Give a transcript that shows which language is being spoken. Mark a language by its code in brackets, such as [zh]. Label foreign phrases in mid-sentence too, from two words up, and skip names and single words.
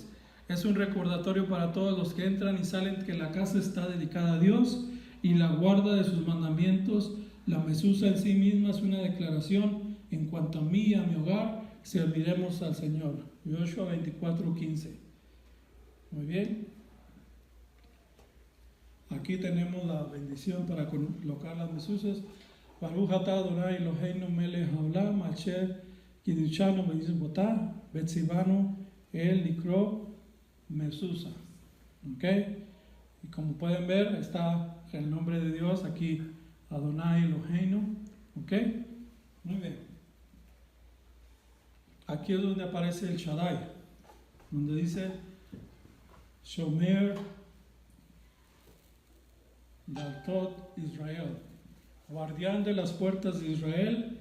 [es] Es un recordatorio para todos los que entran y salen que la casa está dedicada a Dios y la guarda de sus mandamientos. La mezuzá en sí misma es una declaración: en cuanto a mí y a mi hogar, serviremos al Señor. Joshua 24:15. Muy bien. Aquí tenemos la bendición para colocar las mezuzas. [he] ברוך אתה אדני אלהינו מלך העולם אשר קדשנו במצותיו וצונו אל לקבוע מזוזה. [es] ¿Ok? Y como pueden ver, está el nombre de Dios aquí, Adonai Eloheinu. ¿Ok? Muy bien. Aquí es donde aparece el Shaddai, donde dice [he] שומר דלתות ישראל, [es] guardián de las puertas de Israel.